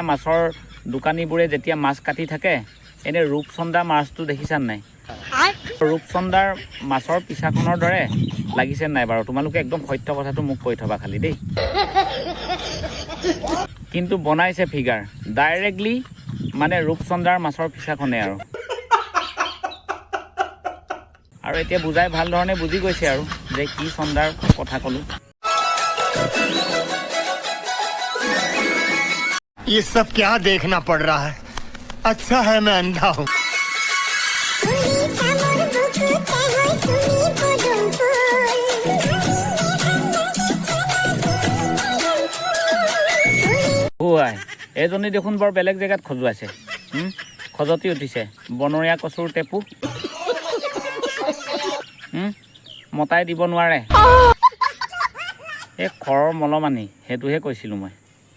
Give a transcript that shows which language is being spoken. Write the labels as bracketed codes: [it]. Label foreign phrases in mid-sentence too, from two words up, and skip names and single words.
[as] মাছৰ দোকানীবোৰে যেতিয়া মাছ কাটি থাকে এনে ৰূপচন্দা মাছটো দেখিছান নাই ৰূপচন্দাৰ মাছৰ পিছাখনৰ দৰে লাগিছে নাই বাৰু তোমালোকে একদম সত্য কথাটো মোক কৈ থবা খালি দেই কিন্তু বনাইছে [en] figure directly [as] মানে ৰূপচন্দাৰ মাছৰ পিছাখনে আৰু এতিয়া বুজাই ভাল ধৰণে বুজি গৈছে আৰু যে কি চন্দাৰ কথা ক'লোঁ [hi] ये सब क्या देखना पड़ रहा है अच्छा है मैं अंधा हूँ [as] এইজনী দেখোন বৰ বেলেগ জেগাত খজুৱাইছে খজতি উঠিছে বনৰীয়া কচুৰ টেপু মতাই দিব নোৱাৰে এই খৰৰ মলমানি সেইটোহে কৈছিলোঁ মই